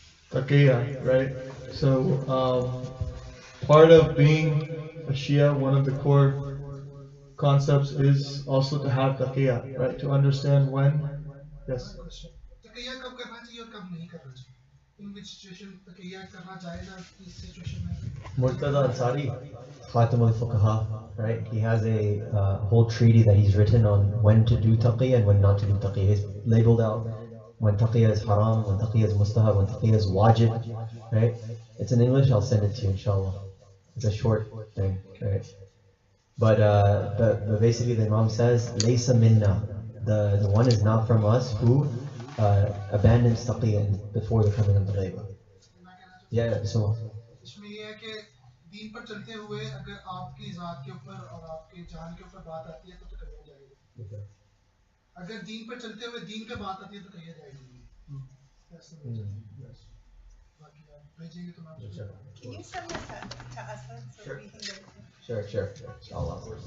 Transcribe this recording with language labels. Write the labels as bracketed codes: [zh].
[en] Taqiyya, right? So part of being a Shia, one of the core concepts is also to have taqiyya, right? To understand when. Yes. [hi] तकिया कब करना चाहिए और कब नहीं करना चाहिए? [en] In which situation [hi] तकिया करना चाहिए इस situation में? [en] Murtada Ansari, Fatima al-Fuqaha, right? He has a whole treaty that he's written on when to do taqiyya and when not to do taqiyya. He's labeled out when taqiyya is haram, when taqiyya is mustahab, when taqiyya is wajib, right? It's in English, I'll send it to you, inshallah. It's a short thing, right? But basically the Imam says, Laysa minna, the one is not from us who abandons taqiyya before the coming of the ghaiba. Yeah, so. [hi] इसमें ये है कि दीन पर चलते हुए अगर आपकी जात के ऊपर और आपके जान के ऊपर बात आती है तो कहिया जाएगी। अगर दीन पर चलते हुए दीन पे बात आती है तो कहिया जाएगी। बाकी आप भेजेंगे तो मैं [en] Can you send this to us so we can get it? Sure. Inshallah.